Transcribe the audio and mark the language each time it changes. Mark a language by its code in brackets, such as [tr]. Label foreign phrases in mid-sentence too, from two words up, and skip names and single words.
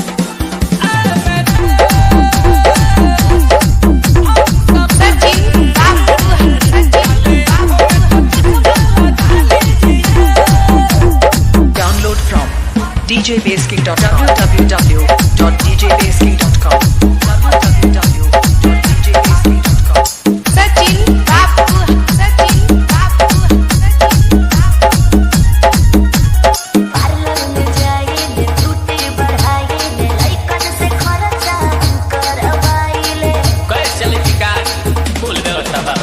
[en] Download from djbasking.www.djbasking.com www.djbasking.com [bho] सचिन बाबू सचिन बाबू पार्लर में जाइले टूटे बढ़ाइले लइकन से खर्चा करवाइले कहे चले शिकार बोल व्यवस्था बाबू।